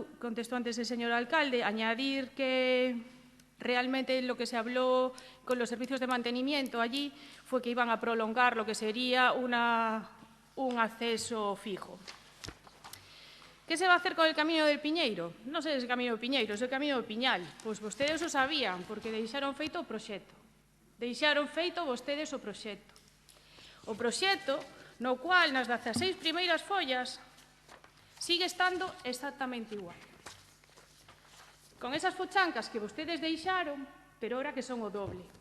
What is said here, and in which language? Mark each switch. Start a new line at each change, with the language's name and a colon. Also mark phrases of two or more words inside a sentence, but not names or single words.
Spanish: Contestó antes el señor alcalde. Añadir que realmente lo que se habló con los servicios de mantenimiento allí fue que iban a prolongar lo que sería un acceso fijo. ¿Qué se va a hacer con el Camino del Piñeiro? No sé, es el Camino del Piñeiro, es el Camino del Piñal.
Galician: Pois vostedes o sabían, porque deixaron feito o proxecto. Deixaron feito vostedes o proxecto. O proxecto no cual nas 16 primeiras follas sigue estando exactamente igual. Con esas fochancas que vostedes deixaron, pero ahora que son o doble.